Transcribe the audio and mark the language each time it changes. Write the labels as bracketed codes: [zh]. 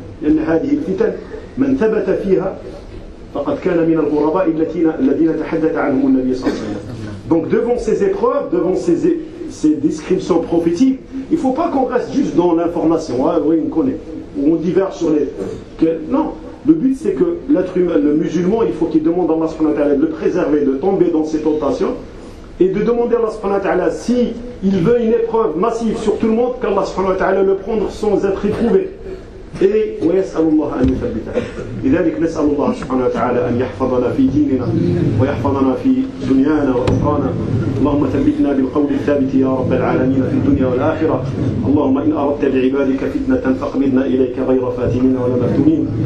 [ar] لأن هذه الفتن من ثبت فيها فقد كان من الغرباء الذين تحدث عنهم النبي صلى الله عليه وسلم. [fr] Donc devant ces épreuves, devant ces descriptions prophétiques, il faut pas qu'on reste juste dans l'information. Ah oui, on connaît. Ou on diverge sur les. Non, le but c'est que l'être humain, le musulman, il faut qu'il demande à Allah subhanahu wa ta'ala de le préserver, de tomber dans ses tentations et de demander à Allah subhanahu wa ta'ala si il veut une épreuve massive sur tout le monde, qu'Allah subhanahu wa ta'ala le prendre sans être éprouvé. [ar] Et ويسأل الله أن يثبته. لذلك نسأل الله سبحانه وتعالى أن يحفظنا في ديننا ويحفظنا في دنيانا وأخرانا. اللهم ثبتنا بالقول الثابت يا رب العالمين في الدنيا والآخرة. اللهم إن أردت لعبادك فتنة فاقبضنا إليك غير فاتنين ولا مفتونين.